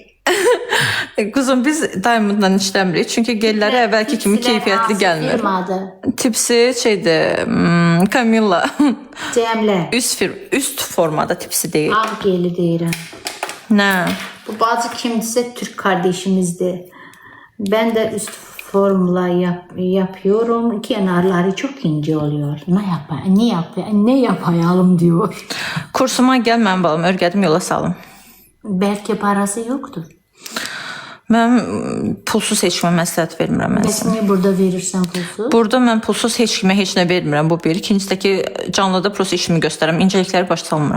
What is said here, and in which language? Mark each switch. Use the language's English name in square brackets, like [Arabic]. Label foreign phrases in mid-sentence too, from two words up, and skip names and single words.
[Azerbaijani] Quzum, biz Diamondla işləmirik. Çünki gelləri əvvəlki kimi keyfiyyətli gəlmir. Firmadır. Tipsi şeydir, Camilla. Cəmlə. Üst formada tipsi deyil. Ağ geli deyirəm. Nə? Bu bacı kimdirsə Türk kardeşimizdir. [Turkish] Ben de üst formla yapıyorum. Kenarları çok ince oluyor. Ne yapayalım diyor. [Azerbaijani] Kursuma gəl, mənim balam, örgədim, yola salım. [Turkish] Belki parası yoktur. [Azerbaijani] Mən pulsuz heç kimə məsləhət vermirəm. Bəs niye burada verirsən pulsuz? Burada mən pulsuz heç kimə heç nə vermirəm, bu bir. İkincisi də ki, canlıda prosta işimi göstərəm, incəlikləri başa salmıram.